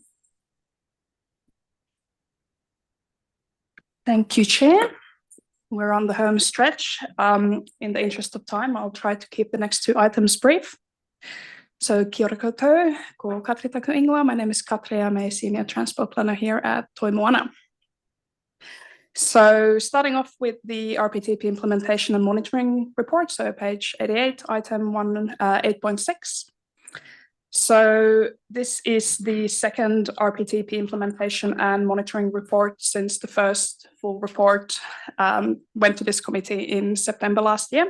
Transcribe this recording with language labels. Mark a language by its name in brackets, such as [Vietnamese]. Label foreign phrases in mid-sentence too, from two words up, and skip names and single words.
[English] Thank you, Chair. We're on the home stretch. In the interest of time, I'll try to keep the next two items brief. [Māori] So kia ora koutou, ko Katri taku ingoa. [English] My name is Katri. I'm a senior transport planner here at Toi Moana. So starting off with the RPTP implementation and monitoring report, so page 88, item 8.6. So this is the second RPTP implementation and monitoring report since the first full report went to this committee in September last year.